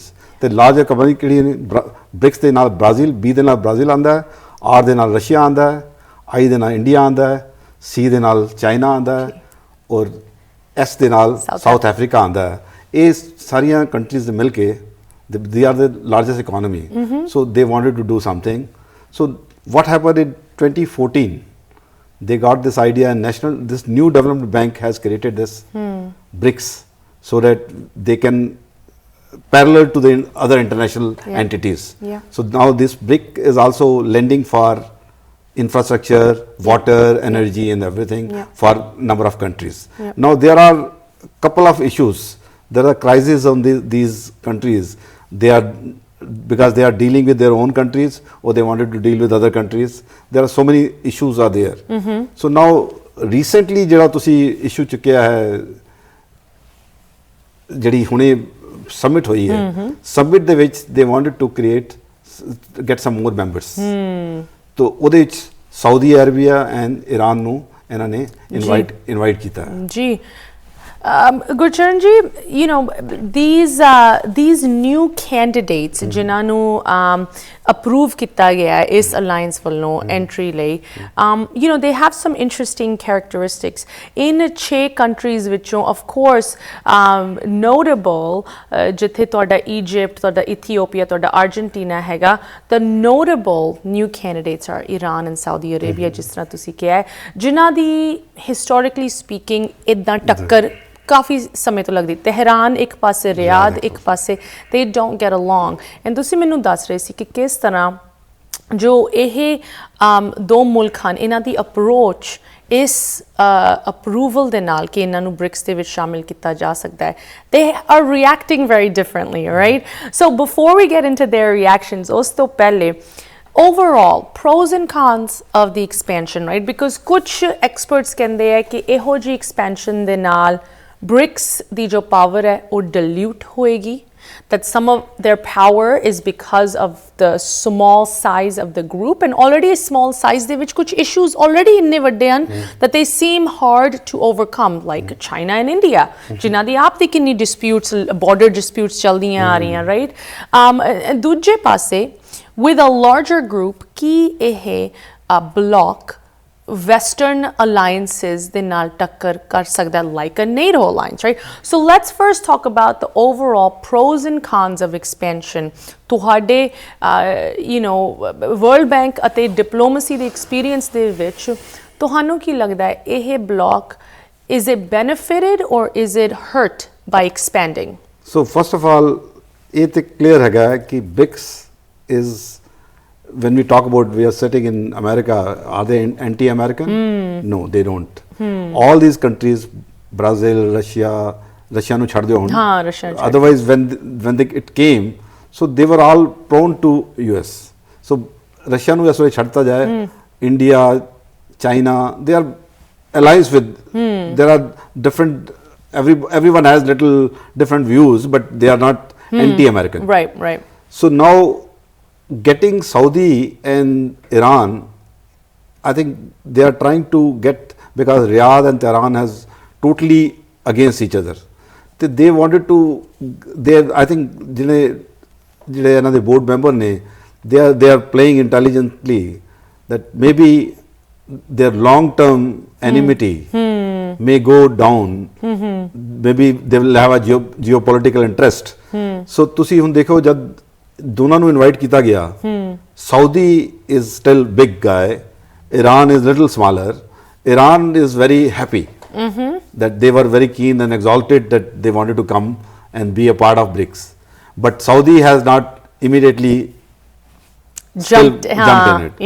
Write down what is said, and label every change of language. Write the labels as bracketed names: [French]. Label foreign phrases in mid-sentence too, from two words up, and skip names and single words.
[Punjabi] ਤੇ [English] large economy [Punjabi] ਕਿਹੜੀ ਨੇ? ਬ੍ਰਿਕਸ ਦੇ ਨਾਲ ਬ੍ਰਾਜ਼ੀਲ, ਬੀ ਦੇ ਨਾਲ ਬ੍ਰਾਜ਼ੀਲ ਆਉਂਦਾ ਹੈ, ਆਰ ਦੇ ਨਾਲ ਰਸ਼ੀਆ ਆਉਂਦਾ ਹੈ, ਆਈ ਦੇ ਨਾਲ ਇੰਡੀਆ ਆਉਂਦਾ ਹੈ, ਸੀ ਦੇ ਨਾਲ ਚਾਈਨਾ ਆਉਂਦਾ ਹੈ, ਔਰ ਐਸ ਦੇ ਨਾਲ ਸਾਊਥ ਅਫਰੀਕਾ ਆਉਂਦਾ ਹੈ. ਇਹ ਸਾਰੀਆਂ ਕੰਟਰੀਜ਼ ਮਿਲ ਕੇ [English] they are the largest economy. So they wanted to do something. So what happened in 2014? They got this idea, and this new development bank has created this BRICS so that they can parallel to the other international entities. So now this BRIC is also lending for infrastructure, water, energy and everything for number of countries. Now there are couple of issues. There are crises on these countries. They are, because they are dealing with their own countries, or they wanted to deal with other countries. There are so many issues are there. So now recently [Punjabi] ਜਿਹੜਾ ਤੁਸੀਂ issue ਚੁੱਕਿਆ ਹੈ, ਜਿਹੜੀ ਹੁਣੇ summit ਹੋਈ ਹੈ, summit ਦੇ ਵਿੱਚ [English] they wanted to get some more members. [Punjabi] ਤੋ ਉਹਦੇ ਵਿੱਚ ਸਾਊਦੀ ਅਰਬੀਆ ਐਂਡ ਈਰਾਨ ਨੂੰ ਇਹਨਾਂ ਨੇ ਇਨਵਾਈਟ ਕੀਤਾ ਜੀ. Gurcharan ji, [English] you know, these new candidates [Punjabi] ਜਿਨ੍ਹਾਂ ਨੂੰ approve ਕੀਤਾ ਗਿਆ ਇਸ alliance ਵੱਲੋਂ entry ਲਈ, [English] you know, they have some interesting characteristics. In 6 countries ਵਿੱਚੋਂ, of course, notable, [Punjabi] ਜਿੱਥੇ ਤੁਹਾਡਾ Egypt, ਤੁਹਾਡਾ Ethiopia, ਤੁਹਾਡਾ Argentina ਹੈਗਾ, [English] the notable new candidates are Iran and Saudi Arabia, [Punjabi] ਜਿਸ ਤਰ੍ਹਾਂ ਤੁਸੀਂ ਕਿਹਾ, ਜਿਨ੍ਹਾਂ ਦੀ [English] historically speaking [Punjabi] ਇੱਦਾਂ ਟੱਕਰ ਕਾਫੀ ਸਮੇਂ ਤੋਂ ਲੱਗਦੀ. ਤਹਿਰਾਨ ਇੱਕ ਪਾਸੇ, ਰਿਆਦ ਇੱਕ ਪਾਸੇ, [English] they don't get along. [Punjabi] and ਤੁਸੀਂ ਮੈਨੂੰ ਦੱਸ ਰਹੇ ਸੀ ਕਿ ਕਿਸ ਤਰ੍ਹਾਂ ਜੋ ਇਹ ਦੋ ਮੁਲਕ ਹਨ, ਇਹਨਾਂ ਦੀ ਅਪਰੋਚ ਇਸ ਅਪਰੂਵਲ ਦੇ ਨਾਲ ਕਿ ਇਹਨਾਂ ਨੂੰ ਬ੍ਰਿਕਸ ਦੇ ਵਿੱਚ ਸ਼ਾਮਿਲ ਕੀਤਾ ਜਾ ਸਕਦਾ ਹੈ, [English] they are reacting very differently, right? So before we get into their reactions, [Punjabi] ਉਸ ਤੋਂ ਪਹਿਲੇ [English] overall pros and cons of the expansion, right? [Punjabi] Because ਕੁਝ experts ਕਹਿੰਦੇ ਹੈ ਕਿ ਇਹੋ ਜਿਹੀ expansion ਦੇ ਨਾਲ BRICS ਦੀ ਜੋ ਪਾਵਰ ਹੈ ਉਹ dilute ਹੋਏਗੀ, [English] that some of their power is because of the small size of the group, and already a small size [Punjabi] ਦੇ ਵਿੱਚ ਕੁਝ [English] issues already [Punjabi] ਇੰਨੇ ਵੱਡੇ ਹਨ [English] that they seem hard to overcome, like China and India, [Punjabi] ਜਿਨ੍ਹਾਂ ਦੀ ਆਪ ਦੀ ਕਿੰਨੀ [English] disputes, border disputes [Punjabi] ਚੱਲਦੀਆਂ ਆ ਰਹੀਆਂ, [English] right? [Punjabi] ਦੂਜੇ ਪਾਸੇ [English] with a larger group, [Punjabi] ਕੀ ਇਹ block [English] Western alliances [Punjabi] ਦੇ ਨਾਲ ਟੱਕਰ ਕਰ ਸਕਦਾ, [English] like a NATO alliance, right? So let's first talk about the overall pros and cons of expansion. ਤੁਹਾਡੇ you know, World Bank ਅਤੇ diplomacy ਦੇ experience [Punjabi] ਦੇ ਵਿੱਚ ਤੁਹਾਨੂੰ ਕੀ ਲੱਗਦਾ ਹੈ, ਇਹ [English] block, is it benefited or is it hurt by expanding? So first of all, [Punjabi] ਇਹ ਤੇ [English] clear [Punjabi] ਹੈਗਾ ਕਿ [English] BRICS is, when we talk about we are sitting in America, are they anti-American? No, they don't. All these countries Brazil, Russia [Punjabi] ਨੂੰ ਛੱਡ ਦਿਓ ਹੁਣ, ਹਾਂ ਰਸ਼ੀਆ [English] otherwise when it came, so they were all prone to US. [Punjabi] So Russia ਨੂੰ ਇਸ ਵੇਲੇ ਛੱਡਤਾ ਜਾਏ, India, [English] China, they are allies with, there are different, everyone has little different views, but they are not anti-American. Right. So now getting Saudi and Iran, I think they are trying to get, because Riyadh and Tehran has totally against each other. They wanted to, I think [Punjabi] ਜਿਹੜੇ ਇਹਨਾਂ ਦੇ [English] board member ਨੇ, they are playing intelligently that maybe their long term enmity may go down, maybe they will have a geopolitical interest. [Punjabi] So ਤੁਸੀਂ ਹੁਣ ਦੇਖੋ ਜਦ ਦੋਨਾਂ ਨੂੰ ਇਨਵਾਈਟ ਕੀਤਾ ਗਿਆ, [English] Saudi is still big guy, Iran is little smaller. Iran is very happy that they were very keen and exalted that they wanted to come and be a part of BRICS. But Saudi has not immediately jumped in it.